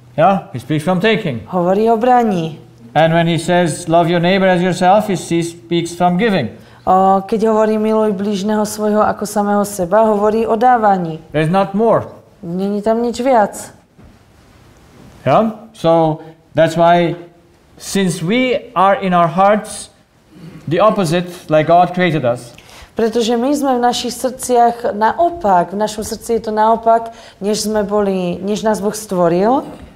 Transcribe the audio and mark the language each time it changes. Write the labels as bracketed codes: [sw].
[en] Yeah, He speaks from taking. [sk] Hovorí o braní. [en] And when He says love your neighbor as yourself, He speaks from giving. [sk] Keď hovorí miluj blížneho svojho ako samého seba, hovorí o dávaní. [en] There's not more. [sk] Není tam nič viac. [en] Yeah? So that's why, since we are in our hearts the opposite, like God created us. [sk] Pretože my sme v našich srdciach naopak, v našom srdci je to naopak, než nás Boh stvoril.